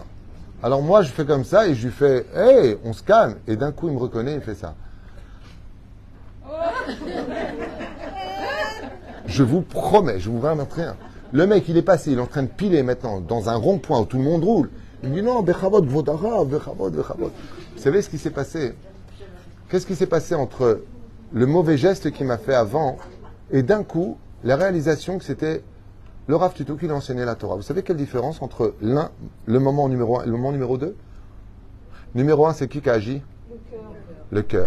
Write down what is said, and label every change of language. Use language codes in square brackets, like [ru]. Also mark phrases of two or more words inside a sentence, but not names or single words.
[fr] Alors moi, je fais comme ça et je lui fais « Hey, on se calme !» Et d'un coup, il me reconnaît et il fait ça. Je vous promets, je vous raconte rien. Le mec, il est passé, il est en train de piler maintenant dans un rond-point où tout le monde roule. Il me dit « Non, bechavot, vodara, bechavot. » Vous savez ce qui s'est passé? Qu'est-ce qui s'est passé entre le mauvais geste qu'il m'a fait avant et d'un coup, la réalisation que c'était le Rav Tuto qui lui enseignait la Torah. Vous savez quelle différence entre le moment numéro 1 et le moment numéro 2? Numéro 1, c'est qui a agi? Le cœur.